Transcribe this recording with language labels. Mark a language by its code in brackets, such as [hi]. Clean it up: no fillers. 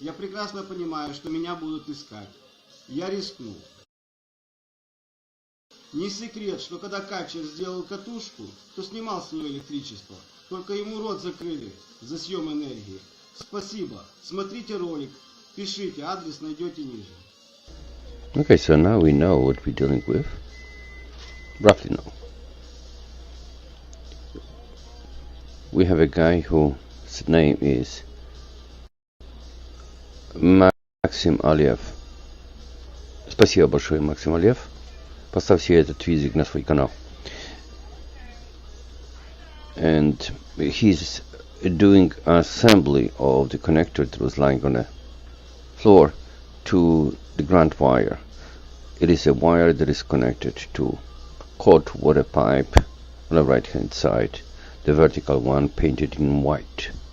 [ru] Я прекрасно понимаю, что меня будут искать. Я рискну. Не секрет, что когда Качер сделал катушку, то снимал с нее электричество. Только ему рот закрыли за съем энергии. Спасибо. Смотрите ролик. Пишите, адрес найдете ниже. [en] Okay, so now we know what we're dealing with. Roughly know. We have a guy whose name is Maxim Aliev. [ru] Спасибо большое, Максим Алиев. Поставьте этот видео на свой канал. [en] And he's doing assembly of the connector that was lying on the floor to the ground wire. It is a wire that is connected to hot water pipe on the right hand side, the vertical one painted in white.